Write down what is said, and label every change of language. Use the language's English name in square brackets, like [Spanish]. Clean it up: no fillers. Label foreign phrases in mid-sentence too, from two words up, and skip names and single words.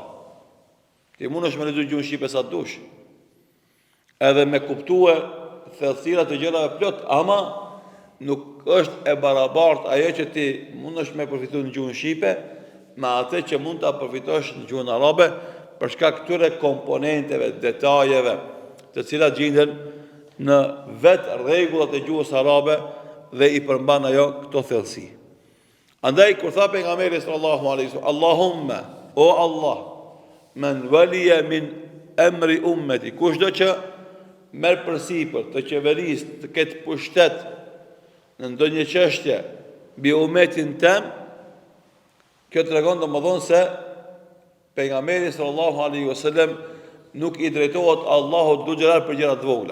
[Albanian] Ti mundesh me lexuar gjuhën shqipe sa dush. Edhe me kuptue thellësira të gjërave plot, ama nuk është e barabartë ajo që ti mundesh me përfituar në gjuhën shqipe me atë që mund ta përfitosh në gjuhën arabe për shkak këtyre komponenteve, detajeve, të cilat gjenden në vetë rregullat e gjuhës arabe dhe i përmban ajo këto thellësi. Andaj kur tha pejgamberi [Arabic] صلى الله عليه وسلم, [Albanian] Allahumma, o Allah, [Arabic] من ولي من أمر أمتي, [Albanian] kushdo që merr përsipër të qeverisë, të ketë pushtet në ndonjë çështje mbi ummetin tëm, kjo tregon domosdoshmë se pejgamberi [Arabic] صلى الله عليه وسلم [Albanian] nuk i drejtohet Allahut [Arabic] ذو الجلال [Albanian] për gjëra të vogla.